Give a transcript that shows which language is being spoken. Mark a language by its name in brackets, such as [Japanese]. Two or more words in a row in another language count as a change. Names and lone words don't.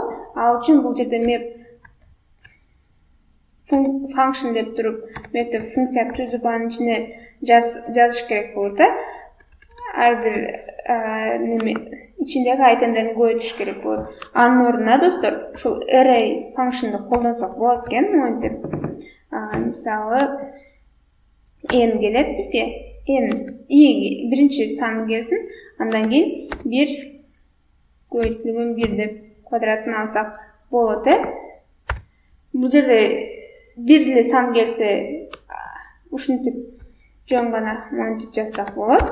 [Kyrgyz] Ал үчүн бул жерде [English] map function [Kyrgyz] деп туруп, map'те функция түзүп анын ичине жазыш керек болот. Ар бир неме ичиндеги айтемдерин көбөйтүш керек болот. Анын ордуна достор ушул [English] array function'ды [Kyrgyz] колдонсок болот экен, монтип. Мисалы n келет бизге. n биринчи сан келсин, андан кийин 1 көбөйтүлгөн 1 деп квадратын алсак болот. Бул жерде 1 эле сан келсе, ушинтип жөн гана монтип жазсак болот.